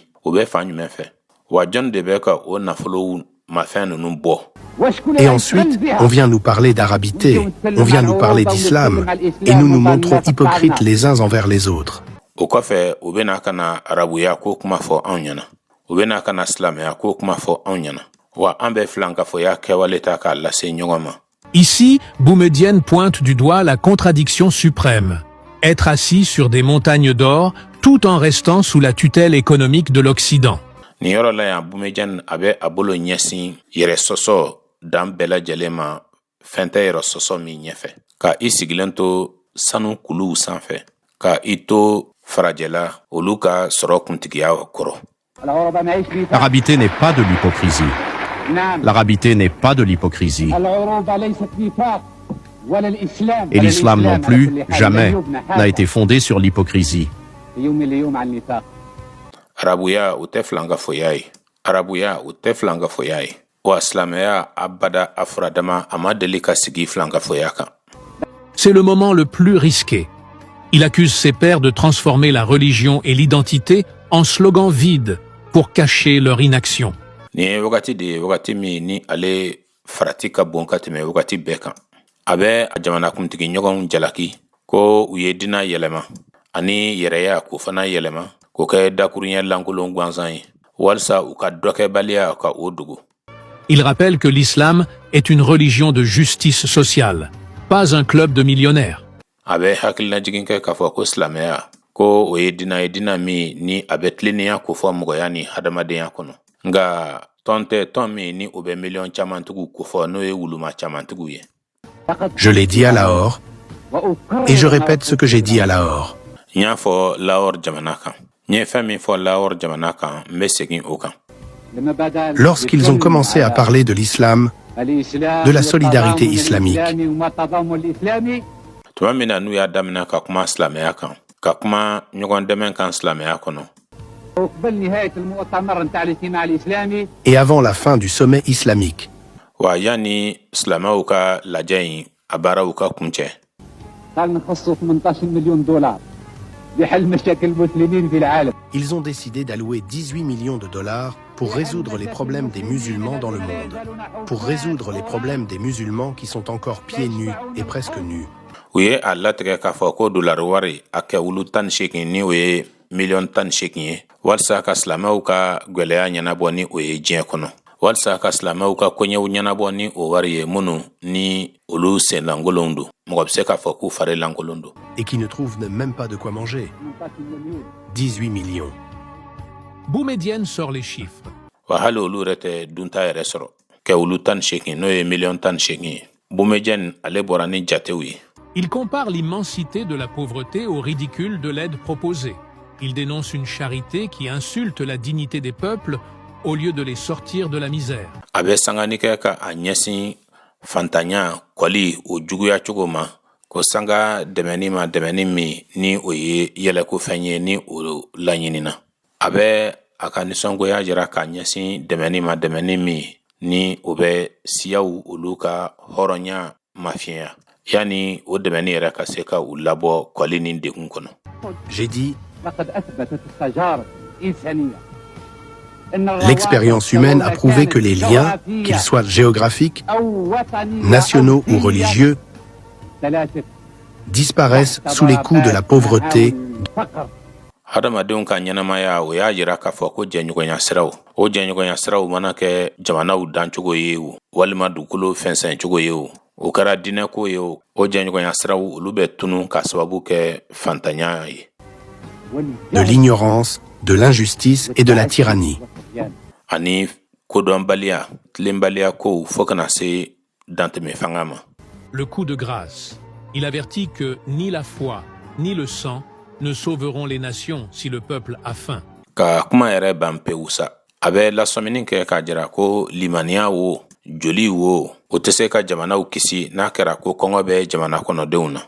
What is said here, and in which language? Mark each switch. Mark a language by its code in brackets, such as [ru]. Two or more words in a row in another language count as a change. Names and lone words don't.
[bm] O bɛ fan jumɛn fɛ? Wa jɔn de bɛ ka o nafolomafɛn ninnu bɔ? [fr] Et ensuite, on vient nous parler d'arabité, on vient nous parler d'islam, et nous nous montrons hypocrites les uns envers les autres. [bm] O kɔfɛ o bɛna ka na arabuya ko kuma fɔ anw ɲɛna. O bɛna ka na silamɛya ko kuma fɔ anw ɲɛna. Wa an bɛ filankafoya kɛwale ta k'a lase ɲɔgɔn ma. [fr] Ici, Boumedienne pointe du doigt la contradiction suprême. Être assis sur des montagnes d'or tout en restant sous la tutelle économique de l'Occident. [bm] Ni yɔrɔ la yan Boumedienne a bɛ a bolo ɲɛsin yɛrɛ sɔsɔ dan bɛɛ lajɛlen ma fɛn tɛ yɛrɛ sɔsɔ min ɲɛfɛ. Ka I sigilen to sanu kuluw sanfɛ. Ka I to farajɛla olu ka sɔrɔ kuntigiya kɔrɔ. [fr] L'arabité n'est pas de l'hypocrisie. L'arabité n'est pas de l'hypocrisie. Et l'islam non plus, jamais, n'a été fondé sur l'hypocrisie. [bm] Arabuya o tɛ filankafoya ye. Arabuya o tɛ filankafoya ye. Wa silamɛya abada a furadama a ma deli ka sigi filankafoya kan. [fr] C'est le moment le plus risqué. Il accuse ses pairs de transformer la religion et l'identité en slogans vides pour cacher leur inaction. [bm] Ni ye wagati de ye wagati min ni ale farati ka bon ka tɛmɛ wagati bɛɛ kan. A bɛ a jamanakuntigi ɲɔgɔnw jalaki ko u ye dina yɛlɛma ani yɛrɛya k'o fana yɛlɛma k'o kɛ dakuruɲɛ lankolon gansan ye walisa u ka dɔkɛbaliya ka o dogo. [fr] Il rappelle que l'islam est une religion de justice sociale, pas un club de millionnaires. [bm] A bɛ hakilinajigin kɛ k'a fɔ ko silamɛya ko o ye dina min ni a bɛ tilennenya ko fɔ mɔgɔya ni hadamadenya kɔnɔ. Nga tɔn tɛ tɔn min ni o bɛ miliyɔn camantigiw ko fɔ n'o ye wuluma camantigiw ye. [fr] Je l'ai dit à Lahore, et je répète ce que j'ai dit à Lahore. [bm] N fɔ Lahore jamana kan. N ye fɛn min fɔ Lahore jamana kan n bɛ segin o kan. [fr] Lorsqu'ils ont commencé à parler de l'islam, de la solidarité islamique, [bm] Tuma min na n'u y'a daminɛ ka kuma silamɛya kan, ka kuma ɲɔgɔn dɛmɛ kan silamɛya kɔnɔ. [fr] et avant la fin du sommet islamique, [bm] Wa yani silamɛw ka lajɛ in a baaraw ka kuncɛ. [fr] ils ont décidé d'allouer 18 millions de dollars pour résoudre les problèmes des musulmans dans le monde, pour résoudre les problèmes des musulmans qui sont encore pieds nus et presque nus. [bm] U ye a latigɛ k'a fɔ ko dolari wari a kɛ wulu 18 ni o ye miliyɔn 18 ye walasa ka silamɛw ka gwɛlɛya ɲɛnabɔ ni o ye diɲɛ kɔnɔ walasa ka silamɛw ka koɲɛw ɲɛnabɔ ni o wari ye minnu ni olu sen lankolonw don mɔgɔ bɛ se k'a fɔ k'u fari lankolon don. [fr] Et qui ne trouvent même pas de quoi manger. 18 millions. Boumedienne sort les chiffres. [bm] Wa hali olu yɛrɛ tɛ dunta yɛrɛ sɔrɔ kɛ wulu 18 n'o ye miliyɔn 18 ye. Boumedienne ale bɔra ni jatew ye. [fr] Il compare l'immensité de la pauvreté au ridicule de l'aide proposée. Il dénonce une charité qui insulte la dignité des peuples au lieu de les sortir de la misère. [bm] A bɛ sangani kɛ ka a ɲɛsin fantanya kɔli o juguya cogo ma ko sanga dɛmɛni min ni o ye yɛlɛko fɛn ye ni o laɲinina. A bɛ a ka nisɔngoya jira ka ɲɛsin dɛmɛni min ni o bɛ siyaw olu ka hɔrɔnya mafiya yani o dɛmɛni yɛrɛ ka se ka u labɔ kɔli ni degun kɔnɔ. [fr] J'ai dit, l'expérience humaine a prouvé que les liens, qu'ils soient géographiques, nationaux ou religieux, disparaissent sous les coups de la pauvreté. [bm] Hadamadenw ka ɲɛnamaya o y'a yira k'a fɔ ko jɛɲɔgɔnya siraw o jɛɲɔgɔnya siraw mana kɛ jamanaw dancogo ye o walima dugukolo fɛnsɛncogo ye o kɛra diinɛko ye o jɛɲɔgɔnya siraw olu bɛ tunu ka sababu kɛ fantanya ye. [fr] De l'ignorance, de l'injustice et de la tyrannie. [bm] Ani kodɔnbaliya tilenbaliya kow fo kana se dantɛmɛ fanga ma. [fr] Le coup de grâce. Il avertit que ni la foi, ni le sang ne sauveront les nations si le peuple a faim. [bm] Ka kuma yɛrɛ ban pewu sa a bɛ lasɔmini kɛ k'a jira ko limaniya wo joli wo o tɛ se ka jamanaw kisi n'a kɛra ko kɔngɔ bɛ jamana kɔnɔdenw na.